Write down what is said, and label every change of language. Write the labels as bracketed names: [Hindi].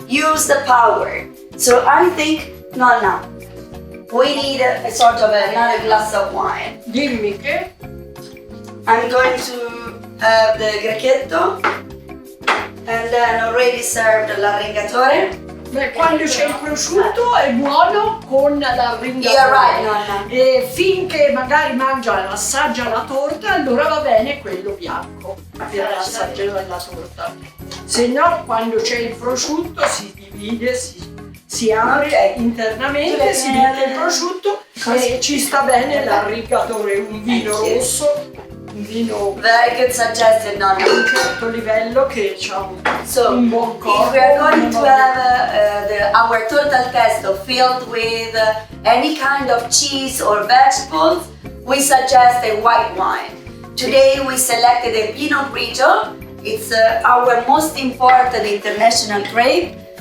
[English] Use the power. So I think Nonna, we need a sort of another glass of wine. [Italian] Dimmi che [English] I'm going to have the Grechetto and then already served l'arringatore. [Italian] beh, quando c'è il prosciutto è buono con l'arringatore. [English] You're right, nonna. [Italian] E finché magari assaggia la torta, allora va bene quello bianco per assaggiare la torta. Se no, quando c'è il prosciutto si divide, si apre internamente, si mette il prosciutto e ci sta bene l'arringatore, un vino rosso, un vino [English] Very good suggestion, Nonna. [Italian] di un certo livello che ha un buon corpo. [English] If we are going to have our torta al testo filled with any kind of cheese or vegetables, we suggest a white wine. Today we selected a Pinot Grigio. It's our most important international grape.